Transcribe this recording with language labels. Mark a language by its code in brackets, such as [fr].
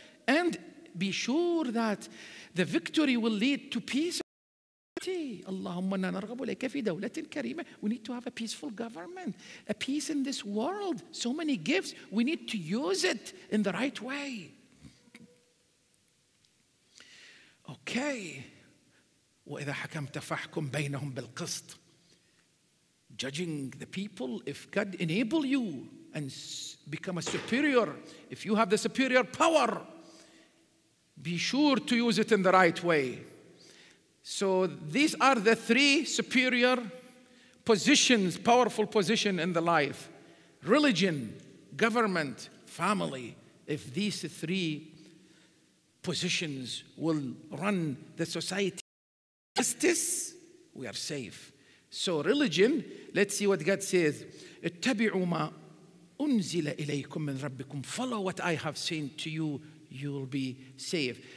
[en] And be sure that the victory will lead to peace. [ar] Allahumma narghabu ilayka fi dawlatin karima. [en] We need to have a peaceful government, a peace in this world. So many gifts, we need to use it in the right way. Okay. [ar] وإذا حكمت فاحكم بينهم بالقسط. [en] Judging the people, if God enable you and become a superior, if you have the superior power, be sure to use it in the right way. So these are the 3 superior positions, powerful position in the life. Religion, government, family. If these 3 positions will run the society, justice, we are safe. So religion, let's see what God says. [ar] اتبعوا ما أنزل إليكم من ربكم. [en] Follow what I have sent to you, you will be safe.